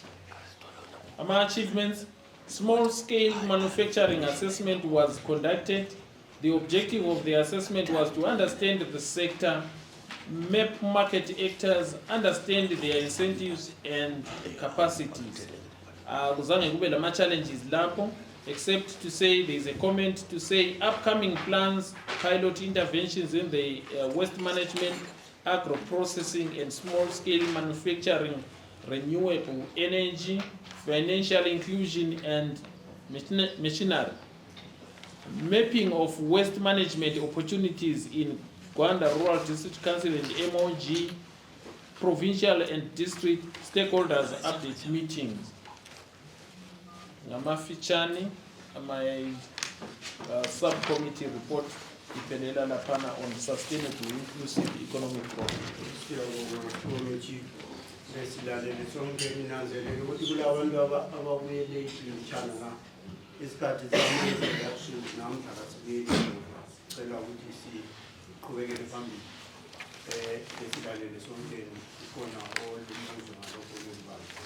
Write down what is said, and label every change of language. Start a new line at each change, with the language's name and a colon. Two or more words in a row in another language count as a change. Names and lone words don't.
English: Among achievements, small-scale manufacturing assessment was conducted. The objective of the assessment was to understand the sector, map market actors, understand their incentives and capacities.
North Ndebele: Kuzange kube lama challenges lapho,
English: except to say there is a comment to say upcoming plans, pilot interventions in the waste management, agro-processing and small-scale manufacturing, renewable energy, financial inclusion and machinery. Mapping of waste management opportunities in Gwanda Rural District Council and MOG, provincial and district stakeholders update meetings. Ngamafichani, my subcommittee report
North Ndebele: ipenela lapana
English: on sustainable inclusive economic growth.
North Ndebele: Sesilalele sonke ninanzelele ukuthi kulabantu ababuye late isikhathi samanje yakusuku namhla kasibili cela ukuthi siqhubekele phambili sesilalele sonke khona olumbuzo ngalokho okuzibala